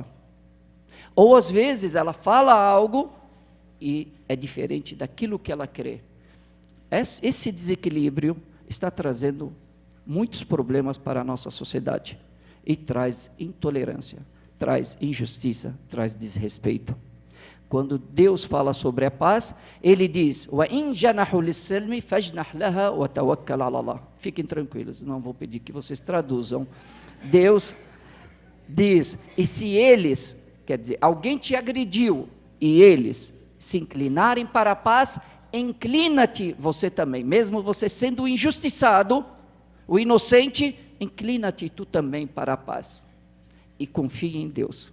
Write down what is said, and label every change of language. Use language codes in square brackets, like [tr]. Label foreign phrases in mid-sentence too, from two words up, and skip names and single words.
[pt] Ou às vezes ela fala algo e é diferente daquilo que ela crê. Esse desequilíbrio está trazendo muitos problemas para a nossa sociedade, e traz intolerância, traz injustiça, traz desrespeito. Quando Deus fala sobre a paz, Ele diz, [ar] وَإِنْ جَنَحُوا لِلسَّلْمِ فَاجْنَحْ لَهَا وَتَوَكَّلْ عَلَى اللَّهِ. [pt] Fiquem tranquilos, não vou pedir que vocês traduzam. Deus diz, e se eles, quer dizer, alguém te agrediu, e eles se inclinarem para a paz, inclina-te você também, mesmo você sendo injustiçado, o inocente, inclina-te tu também para a paz, e confie em Deus.